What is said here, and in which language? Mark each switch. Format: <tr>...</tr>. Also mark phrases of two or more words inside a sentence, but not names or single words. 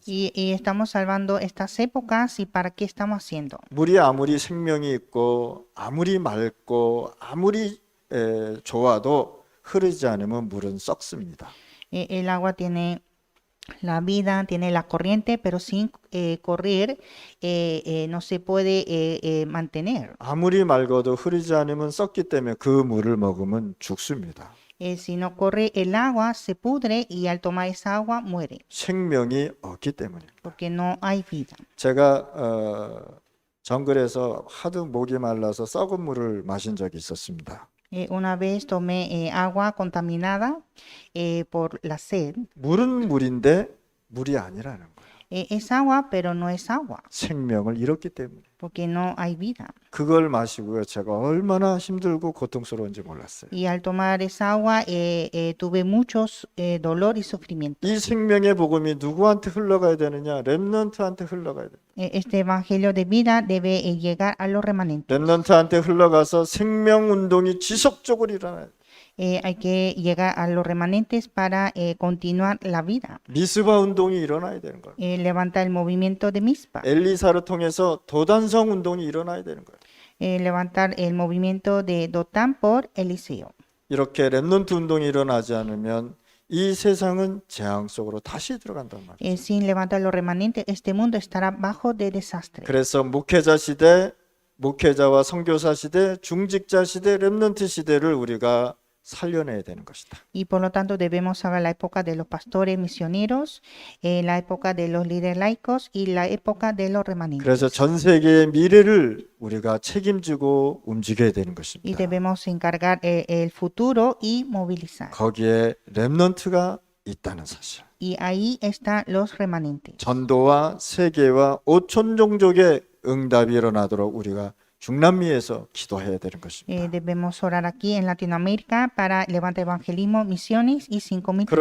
<es>Y estamos salvando estas épocas y para qué estamos haciendo.</es> <ko>물이 아무리 생명이 있고 아무리 맑고 아무리 좋아도 흐르지 않으면 물은 썩습니다.</ko> <es>El agua tiene la vida, tiene la corriente, pero sin correr no se puede mantener.</es> <ko>아무리 맑아도 흐르지 않으면 썩기 때문에 그 물을 먹으면 죽습니다.</ko> <es>Si no corre el agua, se pudre y al tomar esa agua muere,</es> <ko>생명이 없기 때문입니다.</ko> <es>porque no hay vida.</es> <ko>제가 정글에서 하도 목이 말라서 썩은 물을 마신 적이 있었습니다.</ko> <es>Una vez tomé agua contaminada por la sed.</es> <ko>물은 물인데 물이 아니라는 거예요.</ko> <es>Es agua, pero no es agua,</es> <ko>생명을 잃었기 때문에.</ko> <es>porque no hay vida.</es> <ko>그걸 마시고요. 제가 얼마나 힘들고 고통스러운지 몰랐어요.</ko> <es>Y al tomar esa agua tuve muchos dolor y sufrimiento.</es> <ko>이 생명의 복음이 누구한테 흘러가야 되느냐? 렘넌트한테 흘러가야 돼요.</ko> <es>Este evangelio de vida debe llegar a los remanentes.</es> <ko>렘넌트한테 흘러가서 생명 운동이 지속적으로 일어나요.</ko> <es>hay que llegar a los remanentes para continuar la vida.</es> <ko>미스바 운동이 일어나야 되는 거예요.</ko> <es>Levanta el movimiento de Mizpa.</es> <ko>엘리사를 통해서 도단성 운동이 일어나야 되는 거예요.</ko> <es>Levantar el movimiento de Dotán por Eliseo.</es> <ko>이렇게 렘넌트 운동이 일어나지 않으면 이 세상은 재앙 속으로 다시 들어간단 말이에요.</ko> <es>Sin levantar los remanentes, este mundo estará bajo de desastre.</es> <ko>그래서 목회자 시대, 목회자와 선교사 시대, 중직자 시대, 렘넌트 시대를 우리가 살려내야 되는 것이다.</ko> <es>Y por lo tanto debemos saber la época de los pastores misioneros, la época de los líderes laicos y la época de los remanentes.</es> <ko>그래서 전 세계의 미래를 우리가 책임지고 움직여야 되는</ko> <es>Y</es> <ko>것입니다.</ko> <es>debemos encargar el futuro y movilizar.</es> <ko>거기에 렘넌트가 있다는 사실.</ko> <es>Y ahí están los remanentes.</es> <ko>전도와 세계와 5천 종족의 응답이 일어나도록 우리가 중남미에서 기도해야 되는 것입니다.</ko> <es>Debemos orar aquí en Latinoamérica para levantar evangelismo, misiones y 5,000 tribus.</es>